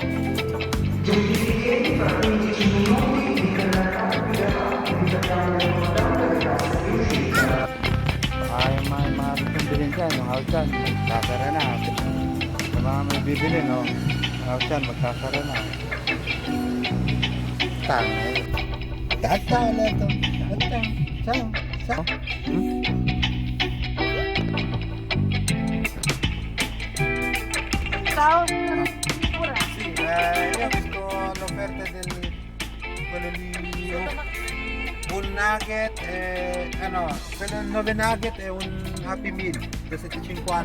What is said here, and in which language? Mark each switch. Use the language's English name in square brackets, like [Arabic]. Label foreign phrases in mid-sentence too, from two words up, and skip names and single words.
[Filipino] Ay, mga bilhin dyan, yung house dyan, magkasara na. Sa mga may bibili, no? House dyan, magkasara na. Tangay. Tata, wala ito. Sao? [Italian] Ciao, Sì, io ho visto l'offerta quello lì, un nugget quello 9 nugget e un Happy Meal da 7,50.